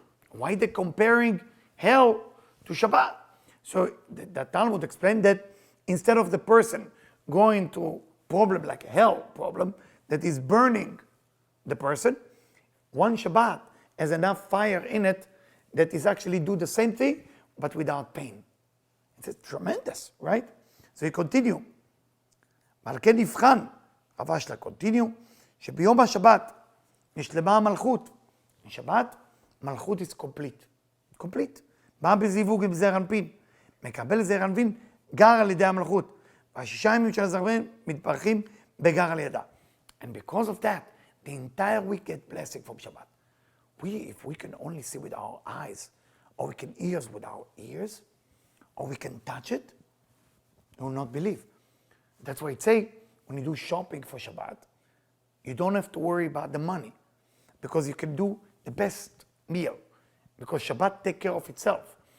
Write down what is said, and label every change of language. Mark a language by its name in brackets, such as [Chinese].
[English] Why they comparing hell to Shabbat? So the Talmud explained that instead of the person going to problem like a hell problem that is burning the person, one Shabbat has enough fire in it that is actually do the same thing but without pain. It's tremendous, right? So you continue. [Hebrew] ועל כן נבחן, רב אשלה continue, שביום השבת נשלמה המלכות. בשבת, מלכות [English] is complete. [Hebrew] complete. בא בזיווג עם זעיר אנפין. מקבל זעיר אנפין, גר על ידי המלכות. והשישה ימים של הזעיר אנפין מתברכים בגר על ידה. [English] And because of that, the entire week get blessing from Shabbat. If we can only see with our eyes, or we can hear with our ears, or we can touch it, you will not believe. That's why it say, when you do shopping for Shabbat, you don't have to worry about the money, because you can do the best meal, because Shabbat take care of itself.